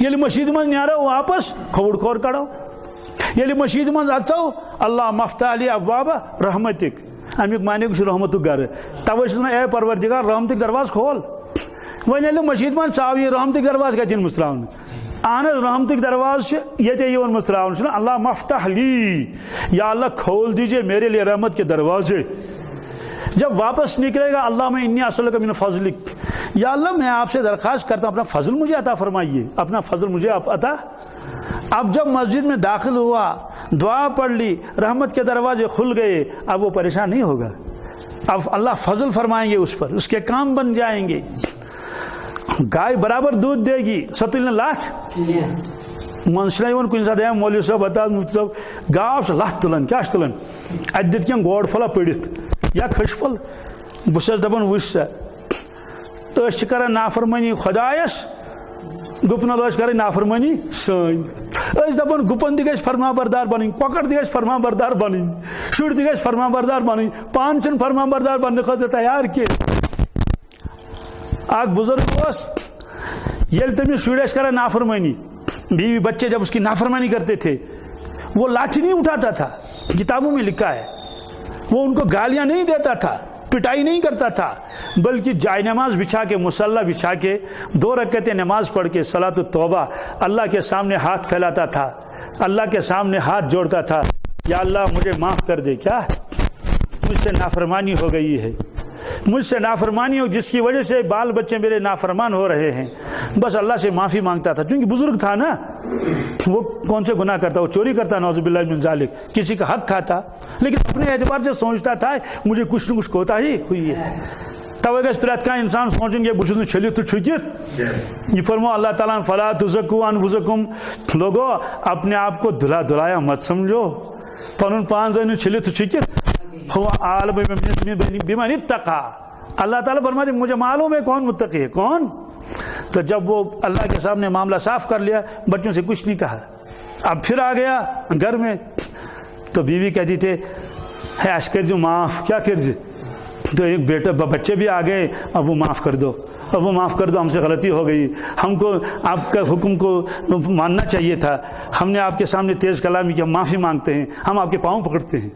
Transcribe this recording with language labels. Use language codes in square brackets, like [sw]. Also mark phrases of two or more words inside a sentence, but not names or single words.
[ks] ییٚلہِ مسجد منٛز نیرو واپس کھوڑ کھور کڑو، ییٚلہِ مسجد منٛز اژو [ar] اللہ مفتح علی ابواب رحمتک، [ks] امیُک معنی چھُ رحمتُک گرٕ، توے چھُس ونان اے پروردگار رحمتٕکۍ دروازٕ کھول۔ وۄنۍ ییٚلہِ مسجد منٛز ژاو یہِ رحمتٕکۍ دروازٕ کتہِ یِن مٕژراونہٕ؟ اہن حظ رحمتٕکۍ دروازٕ چھِ ییٚتے یِوان مٕژراونہٕ، چھُنہ [ar] اللہ مفتح لی، [ur] یا اللہ کھول دیجیے میرے لیے رحمت کے دروازے۔ جب واپس نکلے گا اللہ میں [ar] انی اسألک من فضلک، [ur] یا اللہ میں آپ سے درخواست کرتا ہوں اپنا فضل مجھے عطا فرمائیے، اپنا فضل مجھے عطا۔ اب جب مسجد میں داخل ہوا، دعا پڑھ لی، رحمت کے دروازے کھل گئے، اب وہ پریشان نہیں ہوگا، اب اللہ فضل فرمائیں گے اس پر، اس کے کام بن جائیں گے۔ گائے برابر دودھ دے گی، [ks] سۄ تُلہِ نہٕ لَتھ، من چھُنہ یِوان کُنہِ ساتہٕ مولوی صٲب بتاو مفتی صٲب گاو چھِ لَتھ تُلان، کیٛاہ چھِ تُلان؟ اَتہِ دِتھ کینٛہہ گوڑ پھوٚلہ پٔڑِتھ یا کھٔج پھوٚل، بہٕ چھُس دَپان وٕچھ سا أسۍ چھِ کران نافرمٲنی خۄدایس، گُپنن ٲسۍ کرٕنۍ نافرمٲنی سٲنۍ، أسۍ دَپان گُپن تہِ گژھِ فرما بردار بنٕنۍ، کۄکر تہِ گژھِ فرما بردار بنٕنۍ، شُرۍ تہِ گژھِ فرما بردار بنٕنۍ، پانہٕ چھِنہٕ فرما بردار بننہٕ خٲطرٕ تیار کینٛہہ۔ اکھ بزرگ اوس، ییٚلہِ تٔمِس شُرۍ ٲسۍ کران نافرمٲنی، [ur] بیوی بچے جب اس کی نافرمانی کرتے تھے، وہ لاٹھی نہیں اٹھاتا تھا، کتابوں میں لکھا ہے، وہ ان کو گالیاں نہیں دیتا تھا، پٹائی نہیں کرتا تھا، بلکہ جائے نماز بچھا کے، مصلی بچھا کے 2 رکعتیں نماز پڑھ کے صلاۃ التوبہ اللہ کے سامنے ہاتھ پھیلاتا تھا، اللہ کے سامنے ہاتھ جوڑتا تھا، یا اللہ مجھے معاف کر دے، کیا مجھ سے نافرمانی ہو گئی ہے، مجھ سے نافرمانی ہو جس کی وجہ سے بال بچے میرے نافرمان ہو رہے ہیں، بس اللہ سے معافی مانگتا تھا، کیونکہ بزرگ تھا نا، وہ کون سے گناہ کرتا، وہ چوری کرتا [ar] نعوذ باللہ من ذالک، [ur] کسی کا حق کھاتا، لیکن اپنے اعتبار سے سوچتا تھا مجھے کچھ نہ کچھ کوتاہی ہوئی ہے۔ [ks] توے گژھِ پرٛٮ۪تھ کانٛہہ اِنسان سونٛچُن ہے بہٕ چھُس نہٕ چھٔلِتھ تہٕ چھُکِتھ. [ur] یہ فرمو اللہ تعالیٰ نے [ar] فلا تزکو انفسکم، [ur] لوگو اپنے آپ کو دھلا دھلایا مت سمجھو، [ks] پنن پان زٲنِو چھٔلِتھ تہٕ چھُکِتھ. [ar] هو عالم بمن اتقى. [ur] اللہ تعالیٰ فرماتے مجھے معلوم ہے کون متقی ہے کون. تو جب وہ اللہ کے سامنے معاملہ صاف کر لیا، بچوں سے کچھ نہیں کہا. اب پھر آ گیا گھر میں تو بیوی کہتی تھے ہے [ks] ایش کر جو معاف، [ur] کیا کر جو. تو ایک بیٹا بچے بھی آ گئے، اب وہ معاف کر دو، اب وہ معاف کر دو، ہم سے غلطی ہو گئی، ہم کو آپ کا حکم کو ماننا چاہیے تھا، ہم نے آپ کے سامنے تیز کلامی کی، ہم معافی مانگتے ہیں، ہم آپ کے پاؤں پکڑتے ہیں.